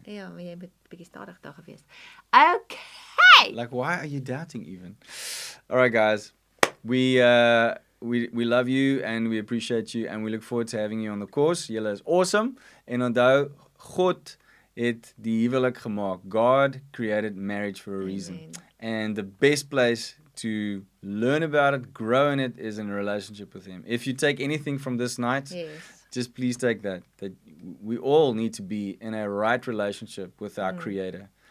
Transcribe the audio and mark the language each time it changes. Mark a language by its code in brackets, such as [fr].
[af] Ja, maar jy moet bietjie stadig daar gewees. [en] Okay. Like, why are you doubting even? All right, guys. We love you and we appreciate you and we look forward to having you on the course. [af] Julle is awesome. En onthou, God het die huwelik gemaak. [en] God created marriage for a reason. Amen. And the best place to learn about it, grow in it, is in a relationship with Him. If you take anything from this night, Yes. just please take that we all need to be in a right relationship with our Creator.